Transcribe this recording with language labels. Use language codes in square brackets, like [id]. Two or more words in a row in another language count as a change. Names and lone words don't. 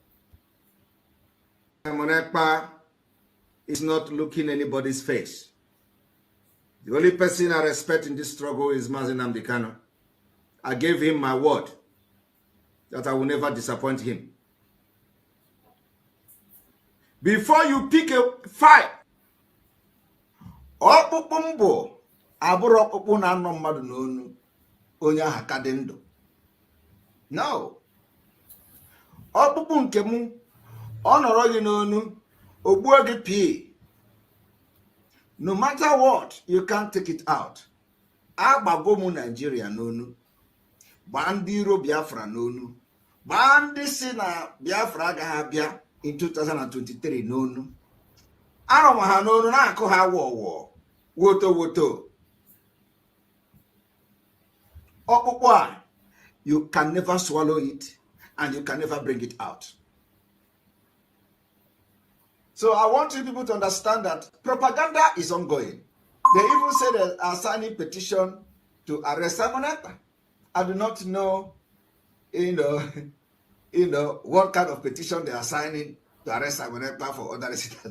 [en] Simon Ekpa is not looking anybody's face. The only person I respect in this struggle is Mazi Nnamdi Kanu. I gave him my word that I will never disappoint him. Before you pick a fight, [ig] ọkpụkpụ mbụ abụrụ ọkpụkpụ na anọ mmadụ n'onu onye ahụ ka dị ndụ. [en] No. [ig] Ọkpụkpụ nke mụ ọ nọrọ gị n'onu ogbuo gị pii. [en] No matter what, you can't take it out. [ig] Agbago mụ Nigeria n'onu. Gbaa ndị iro Biafra n'onu. Gbaa ndị si na Biafra agaghị abịa in 2023 n'onu. Arụm ha n'onu na-akụ ha wọwọ. Woto woto. Ọkpụkpụ a, [en] you can never swallow it and you can never bring it out. So I want you people to understand that propaganda is ongoing. They even say they are signing petition to arrest Simon Ekpa. I do not know, what kind of petition they are signing to arrest Simon Ekpa for other reasons.